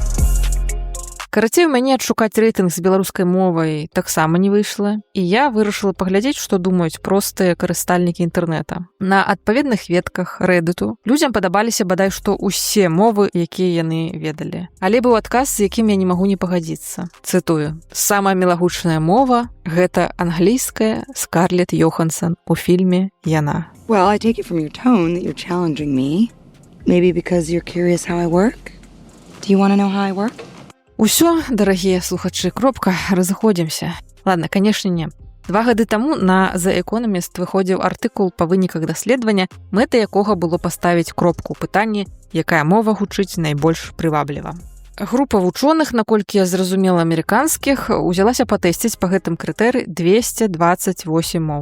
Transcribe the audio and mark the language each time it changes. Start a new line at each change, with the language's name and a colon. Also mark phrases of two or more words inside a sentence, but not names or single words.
Belarusian: Карацей, у мяне адшукаць рэйтынг з беларускай мовай таксама не выйшла, і я вырашыла паглядзець, што думаюць простыя карыстальнікі інтэрнэта. На адпаведных ветках Redditу людзям падабаліся бадай што ўсе мовы, якія яны ведалі. Але быў адказ, з якім я не магу не пагадзіцца. Цытую. Самая мілагучная мова – гэта англійская Скарлетт Йоханссон у фільме «Яна».
English: Well, I take it from your tone that you're challenging me. Maybe because you're curious how I work? Do you want to know how I work?
Belarusian: Усё, дарагія слухачы, кропка, разыходзімся. Ладно, канешне, не. 2 гады таму на The Economist выходзіў артыкул па выніках даследавання, мэта якога было паставіць кропку ў пытанні, якая мова гучыць найбольш прывабліва. Група вучоных, наколькі я зразумела амерыканскіх, узялася патэсціць па гэтым крытэры 228 моў.